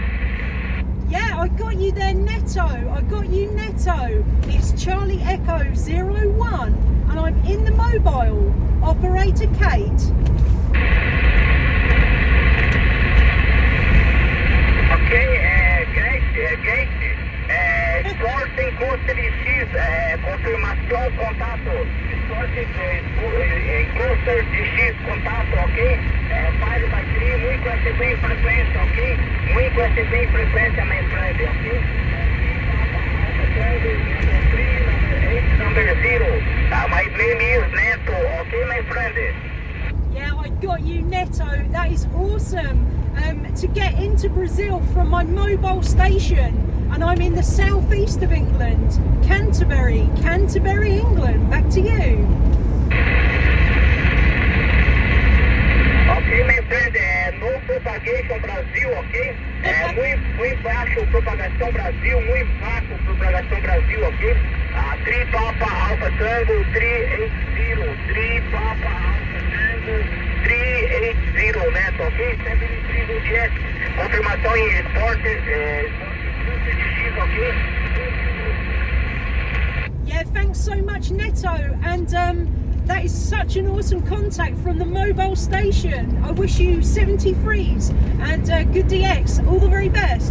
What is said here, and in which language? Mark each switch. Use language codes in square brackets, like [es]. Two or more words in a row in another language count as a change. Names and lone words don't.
[en] Yeah, I got you there, Neto. It's Charlie Echo 01, and I'm in the mobile. Operator Kate. Okay, Kate. Sorting Coaster X, [pt] confirmação, contato. [en] Sorting Coaster X, [pt] contato, ok? [en] 5 by 3, [pt] muito SB frequência, ok? Muito SB frequência, [en] my friend, ok? Number 0. My name is Neto, okay, my friend? Yeah, I got you, Neto. That is awesome. To get into Brazil from my mobile station, and I'm in the southeast of England, Canterbury, England. Back to you. Okay, my friend, no propagation Brazil, okay? [pt] Muito baixo propagação Brasil, muito baixo propagação Brasil aqui. [en] Tri Papa Alpha Tango 380, Papa Alpha Tango 380, Neto, ok? 73 jet, [pt] confirmação em esporte, [en] X, ok? Yeah, thanks so much, Neto. And that is such an awesome contact from the mobile station. I wish you 73s and good DX. All the very best.